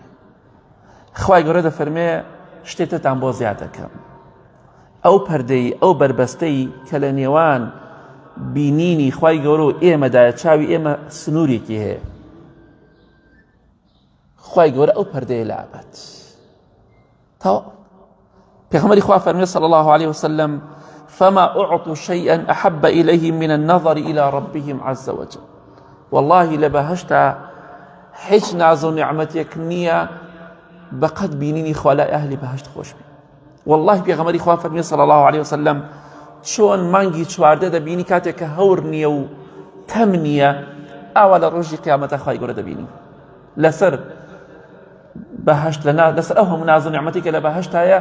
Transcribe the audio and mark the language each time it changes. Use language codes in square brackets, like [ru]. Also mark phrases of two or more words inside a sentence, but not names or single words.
[ckb] خوای گەورە دەفەرمێ شتێکتان بۆ زیاد دەکەم، ئەو پەردەی ئەو بربەستەی کە لە نێوان بینینی خوای گەورە و ئێمەدایە، چاوی ئێمە سنوورێکی هەیە، خوای گەورە ئەو پەردەیە لابەت. تەواو پێغەمبەری خوا فەرمێ [ar] صلی الله عليه وسلم فما أعطوا شيئا أحب إليهم من النظر إلى ربهم عز وجل. [ckb] والله لبهشتا هیچ ناز و نعمەتێک نییە بەقەد بینینی خوا لای ئەهلی بەهشت خۆش بێ. والله پێغەمبەری خوا فەرمێ [ar] صلی الله عليه وسلم [ckb] چۆن مانگی چواردە دەبینی کاتێک کە هەور نییە و تەم نییە، ئاوا لە ڕۆژی قیامەتە خوای گەورە دەبینی لەسەر بەهشت، لەسەر ئەو هەموو ناز و نعمەتی کە لە بەهشتایە.